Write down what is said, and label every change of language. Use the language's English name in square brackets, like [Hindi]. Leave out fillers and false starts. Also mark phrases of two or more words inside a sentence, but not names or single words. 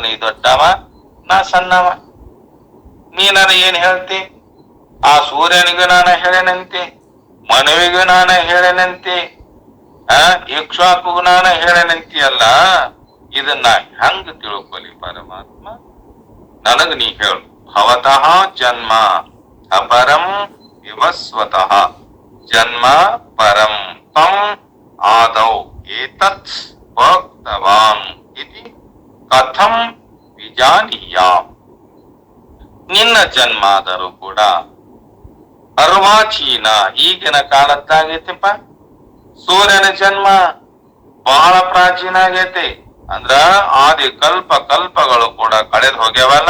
[Kannada] ನೀ ದೊಡ್ಡವ, ನಾ ಸಣ್ಣವ. ನೀ ನನಗೆ ಏನ್ ಹೇಳ್ತಿ? ಆ ಸೂರ್ಯನಿಗೂ ನಾನು ಹೇಳೇನಂತೆ, ಮನುವಿಗೂ ನಾನು ಹೇಳೇನಂತೆ, ಇಕ್ಷಾಕು ನಾನು ಹೇಳೇನಂತೀಯಲ್ಲ. ಇದನ್ನ ಹೆಂಗ ತಿಳ್ಕೊಲಿ ಪರಮಾತ್ಮ? ನನಗ ನೀ ಹೇಳು. [Sanskrit] ಭವತಃ ಜನ್ಮ ಅಪರಂ ವಿವಸ್ವತಃ ಜನ್ಮ ಪರಂ ತಂ ಆದೌ ಏತತ್ ಪ್ರೋಕ್ತವಾನ್ ಇತಿ ಕಥಂ ವಿಜಾನೀಯಾಂ. [Kannada] ನಿನ್ನ ಜನ್ಮ ಆದರೂ ಕೂಡ ಅರ್ವಾಚೀನ ಈಗಿನ ಕಾಲದ್ದಾಗೈತಿಪ್ಪ. ಸೂರ್ಯನ ಜನ್ಮ ಬಹಳ ಪ್ರಾಚೀನ ಆಗೈತಿ. ಅಂದ್ರ ಆದಿ ಕಲ್ಪಗಳು ಕೂಡ ಕಳೆದು ಹೋಗ್ಯವಲ್ಲ.